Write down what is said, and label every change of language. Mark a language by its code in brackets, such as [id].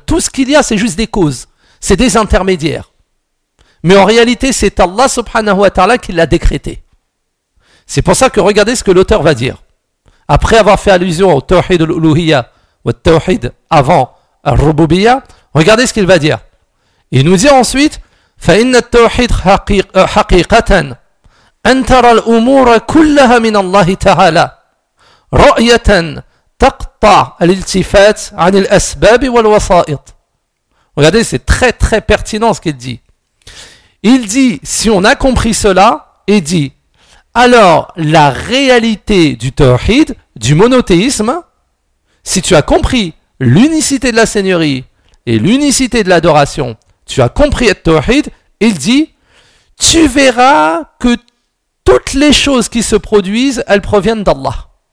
[fr] Tout ce qu'il y a, c'est juste des causes, c'est des intermédiaires. Mais en réalité, c'est Allah subhanahu wa ta'ala qui l'a décrété. C'est pour ça que regardez ce que l'auteur va dire. Après avoir fait allusion au tawhid al-uluhiyya ou au tawhid avant al-rububiyya, regardez ce qu'il va dire. Il nous dit ensuite [ar] فَإِنَّ التَّوْحِيدْ حَقِيقَةً أَنْ تَرَى الْأُمُورَ كُلَّهَ مِنَ اللَّهِ تَعَالَى رَؤْيَةً تَقْطَعَ الْإِلْتِفَاتِ عَنِ الْأَسْبَابِ وَالْوَسَائِطِ. [fr] Regardez, c'est très très pertinent ce qu'il dit. Il dit, si on a compris cela, il dit, alors la réalité du tawhid, du monothéisme, si tu as compris l'unicité de la seigneurie et l'unicité de l'adoration, tu as compris le tawhid, il dit, tu verras que toutes les choses qui se produisent, elles proviennent d'Allah.